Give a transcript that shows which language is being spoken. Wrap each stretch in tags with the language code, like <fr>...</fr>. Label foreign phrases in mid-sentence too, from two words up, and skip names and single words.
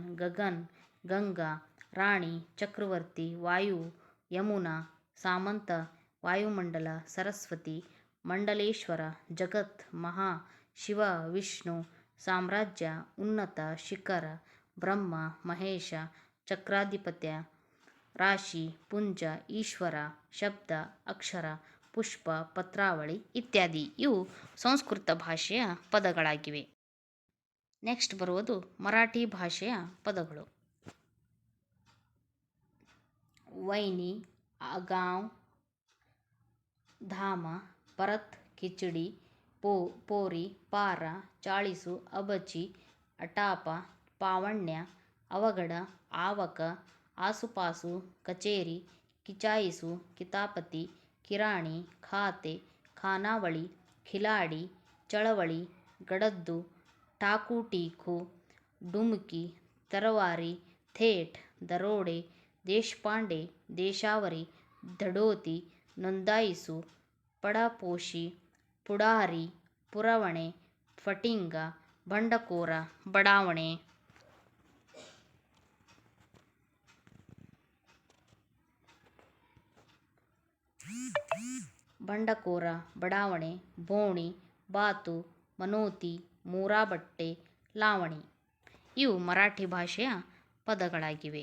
<kn>ಗಗನ್, ಗಂಗಾ, ರಾಣಿ, ಚಕ್ರವರ್ತಿ, ವಾಯು, ಯಮುನಾ, ಸಾಮಂತ, ವಾಯುಮಂಡಲ, ಸರಸ್ವತಿ, ಮಂಡಲೇಶ್ವರ, ಜಗತ್, ಮಹಾ, ಶಿವ, ವಿಷ್ಣು, ಸಾಮ್ರಾಜ್ಯ, ಉನ್ನತ, ಶಿಖರ, ಬ್ರಹ್ಮ, ಮಹೇಶ, ಚಕ್ರಾಧಿಪತ್ಯ, ರಾಶಿ, ಪುಂಜ, ಈಶ್ವರ, ಶಬ್ದ, ಅಕ್ಷರ, ಪುಷ್ಪ, ಪತ್ರಾವಳಿ ಇತ್ಯಾದಿ ಇವು ಸಂಸ್ಕೃತ ಭಾಷೆಯ ಪದಗಳಾಗಿವೆ. ನೆಕ್ಸ್ಟ್ ಬರುವುದು ಮರಾಠಿ ಭಾಷೆಯ ಪದಗಳು. ವೈನಿ,</kn> <mr>गांव, धाम, परत, खिचडी, पोरी, पारा, चाळीसु, अबची, अटाप, पावण्य, अवगड, आवक, आसुपासु, कचेरी, किचाईसु, कितापति, किराणी, खाते, खानावळी, खिलाडी, चळवळी, गडद्दु, ठाकूटीखू, डुमकी, तरवारी, थेट, दरोडे, देशपांडे, देशावरी, धडोती, नोंदाईसु, पडापोशी, पुढारी, पुरवणे, फटिंग,</mr> <kn>ಬಂಡಕೋರ, ಬಡಾವಣೆ. ಬಂಡಕೋರ, ಬಡಾವಣೆ, ಬೋಣಿ, ಬಾತು, ಮನೋತಿ, ಮೂರಾಬಟ್ಟೆ, ಲಾವಣಿ ಇವು ಮರಾಠಿ ಭಾಷೆಯ ಪದಗಳಾಗಿವೆ.</kn>